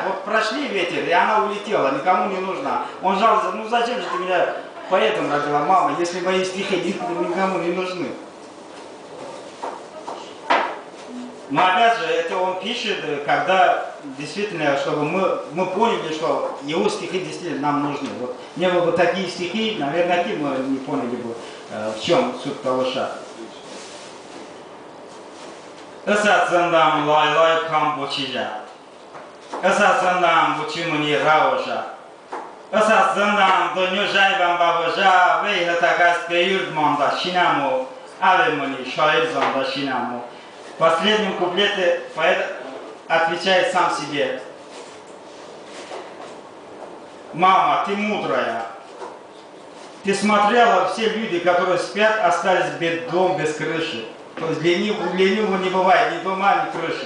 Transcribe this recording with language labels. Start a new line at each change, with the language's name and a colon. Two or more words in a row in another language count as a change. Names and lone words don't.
Russian: Вот прошли ветер, и она улетела, никому не нужна. Он жалуется, ну зачем же ты меня поэтому родила, мама, если мои стихи никому не нужны. Но опять же, это он пишет, когда действительно, чтобы мы поняли, что его стихи действительно нам нужны. Вот не было бы такие стихи, наверное, мы не поняли бы, в чем суть талыша.
Talysh: Эсацандам лай-лай камбочижа. Эсацандам бучимуни раужа. Эсацандам донюжайбам бабужа. Вейхатакас пеюрдманда шинаму. Алемуни шаир занда шинаму.
Russian: В последнем куплете поэт отвечает сам себе. Мама, ты мудрая. Ты смотрела, все люди, которые спят, остались без дома, без крыши. То есть для него не бывает ни дома, ни крыши.